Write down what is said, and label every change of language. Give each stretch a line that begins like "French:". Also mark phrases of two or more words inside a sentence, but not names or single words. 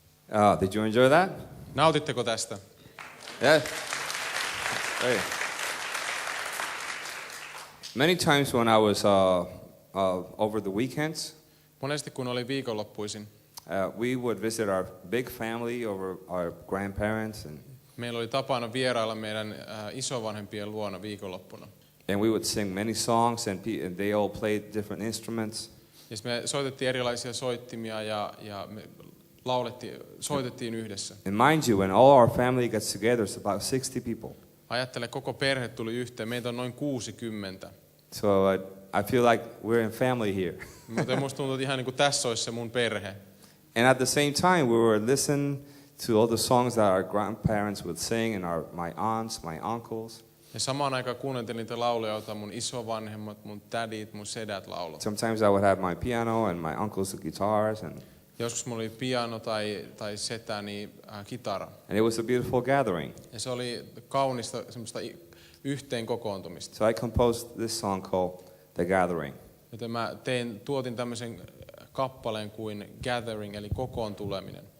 English: Did you enjoy that?
Finnish: Nautitteko tästä?
English: Yeah. Hey. Many times when I was over the weekends,
Finnish: Monesti kun oli viikonloppuisin,
English: we would visit our big family over our grandparents, and
Finnish: meillä oli tapana vierailla meidän isovanhempien luona viikonloppuna.
English: we would sing many songs, and they all played different instruments.
Finnish: Ja me soitettiin erilaisia soittimia ja me soitettiin yhdessä.
English: And mind you, when all our family gets together, it's about 60 people.
Finnish: Ajattele, koko perhe tuli yhteen. Meitä on noin 60.
English: So I feel like we're in family here.
Finnish: Mutta musta tuntuu, että ihan niin kuin tässä olisi se mun perhe.
English: And at the same time, we were listening to all the songs that our grandparents would sing, and my aunts, my uncles.
Finnish: Ja samaan aikaan kuunneltiin niitä lauluja, joita mun isovanhemmat, mun tädit, mun sedät lauloivat.
English: Sometimes I would have my piano and my uncles the guitars, and
Finnish: Joskus mulla oli piano tai setäni kitara.
English: it was a beautiful gathering.
Finnish: Ja se oli kaunista semmoista yhteen kokoontumista.
English: So I composed this song called The Gathering.
Finnish: Joten mä tuotin tämmöisen kappaleen kuin Gathering, eli kokoon tuleminen.